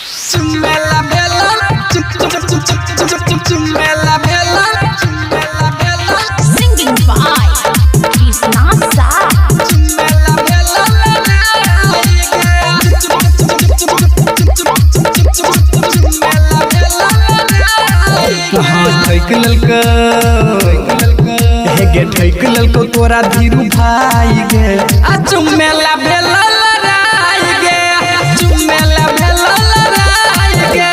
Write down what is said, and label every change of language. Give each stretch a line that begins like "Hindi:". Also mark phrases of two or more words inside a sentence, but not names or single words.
Magahi: Chumela bella, chumela bella,
English: Singing by Krishna Sa.
Magahi: chumela bella, हाँ ठैक ललको हे गे ठैक ललको तोरा धीरू भाई गे आ चुमेला बेला लड़ाई गे, चुमेला बेला लड़ाई गे,